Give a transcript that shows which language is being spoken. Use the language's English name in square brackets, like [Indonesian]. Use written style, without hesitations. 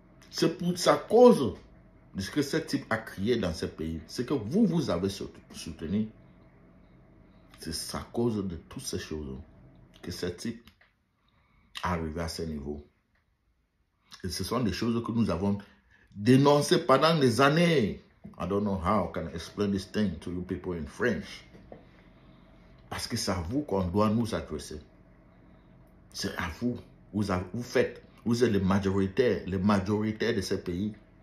[French] C'est pour sa cause de ce que ce type a créé dans ces pays. C'est que vous avez soutenu. C'est sa cause de toutes ces choses que ce type est arrivé à ce niveau. Et ce sont des choses que nous avons dénoncées pendant des années. [English] I don't know how I can explain this thing to you people in French. [French] Parce que c'est à vous qu'on doit nous adresser. C'est à vous. Vous êtes les majoritaires de ces pays.